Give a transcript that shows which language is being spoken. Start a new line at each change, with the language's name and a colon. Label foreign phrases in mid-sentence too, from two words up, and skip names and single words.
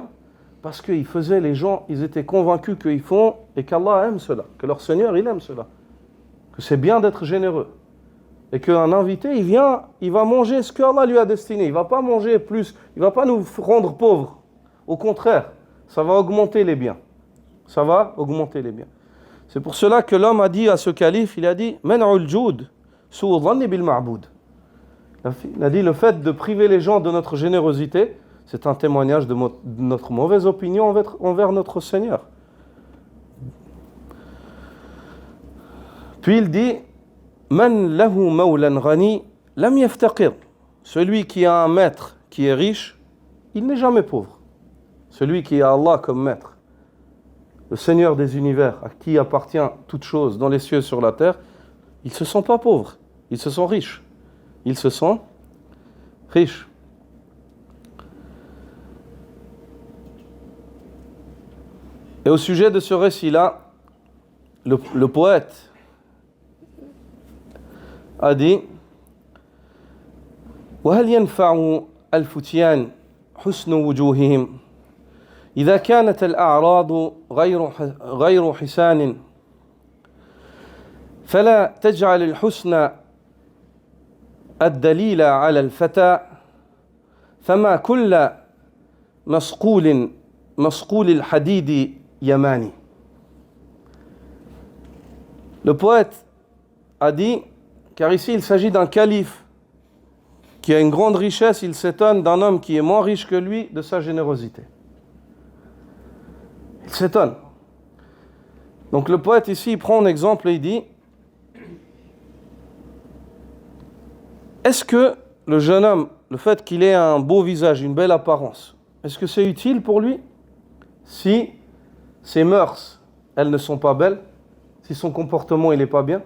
French: Parce qu'ils faisaient, les gens, ils étaient convaincus qu'ils font et qu'Allah aime cela, que leur Seigneur il aime cela, que c'est bien d'être généreux. et qu'un invité, il vient, il va manger ce qu'Allah lui a destiné. Il ne va pas manger plus, il ne va pas nous rendre pauvres. Au contraire, ça va augmenter les biens. Ça va augmenter les biens.
Arabic: C'est pour cela que l'homme a dit à ce calife, il a dit « منع الجود سوء ظن بالمعبود ».
French: Il a dit le fait de priver les gens de notre générosité, c'est un témoignage de notre mauvaise opinion envers notre Seigneur. Puis il dit
Arabic: من له مولى غني لم يفتقر.
French: Celui qui a un maître qui est riche, il n'est jamais pauvre. Celui qui a Allah comme maître, le Seigneur des univers, à qui appartient toute chose dans les cieux et sur la terre, ils ne se sent pas pauvres, ils se sentent riches. Ils se sentent riches. Et au sujet de ce récit-là, le poète a dit
Arabic: وهل ينفع الفتيان حسن وجوههم إذا كانت الأعراض غير حسان فلا تجعل الحسن الدليل على الفتى فما كل مسقول الحديد يماني.
French: Le poète a dit, car ici il s'agit d'un calife qui a une grande richesse, il s'étonne d'un homme qui est moins riche que lui de sa générosité. Il s'étonne. Donc le poète ici il prend un exemple et il dit est-ce que le jeune homme, le fait qu'il ait un beau visage, une belle apparence, est-ce que c'est utile pour lui si ses mœurs, elles ne sont pas belles, si son comportement, il n'est pas bien?